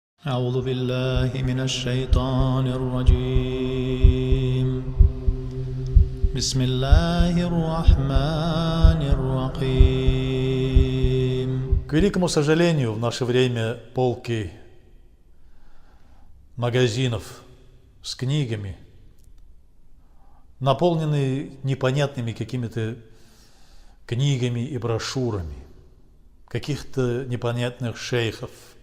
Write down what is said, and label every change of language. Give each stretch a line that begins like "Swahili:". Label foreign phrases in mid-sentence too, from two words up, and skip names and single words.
Arabic: أعوذ بالله من الشيطان الرجيم بسم الله الرحمن الرحيم.
Russian: К великому сожалению, в наше время полки магазинов с книгами наполнены непонятными какими-то книгами и брошюрами каких-то непонятных шейхов.